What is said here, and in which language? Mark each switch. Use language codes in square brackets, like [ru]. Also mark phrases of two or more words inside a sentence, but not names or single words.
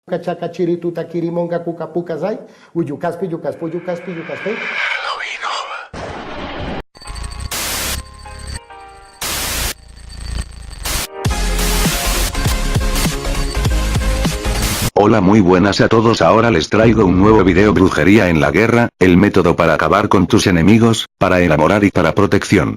[es] Cachaca chirituta kirimonga kukapukazay, uyukaspi, yukaspi, yukaspi, yukaspi. Hola, muy buenas a todos. Ahora les traigo un nuevo video: brujería en la guerra, el método para acabar con tus enemigos, para enamorar y para protección.